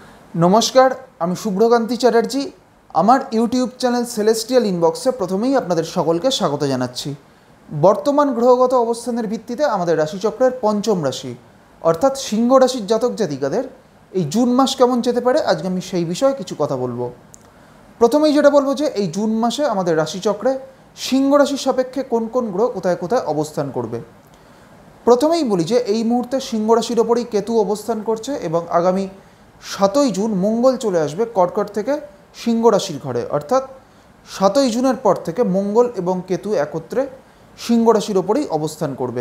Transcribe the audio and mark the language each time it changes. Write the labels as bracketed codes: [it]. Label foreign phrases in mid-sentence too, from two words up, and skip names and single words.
[bn] নমস্কার আমি শুভ্রকান্তি চ্যাটার্জি আমার ইউটিউব চ্যানেল সেলেস্টিয়াল ইনবক্সে প্রথমেই আপনাদের সকলকে স্বাগত জানাচ্ছি। বর্তমান গ্রহগত অবস্থানের ভিত্তিতে আমাদের রাশিচক্রের পঞ্চম রাশি অর্থাৎ সিংহ রাশির জাতক জাতিকাদের এই জুন মাস কেমন যেতে পারে আজকে আমি সেই বিষয়ে কিছু কথা বলবো। প্রথমেই যেটা বলবো যে এই জুন মাসে আমাদের রাশিচক্রে সিংহ রাশির সাপেক্ষে কোন কোন গ্রহ কোথায় কোথায় অবস্থান করবে। প্রথমেই বলি যে এই মুহূর্তে সিংহ রাশির ওপরেই কেতু অবস্থান করছে এবং আগামী 7ই জুন মঙ্গল চলে আসবে কর্কট থেকে সিংহ রাশির ঘরে, অর্থাৎ 7ই জুনের পর থেকে মঙ্গল এবং কেতু একত্রে সিংহ রাশির ওপরেই অবস্থান করবে।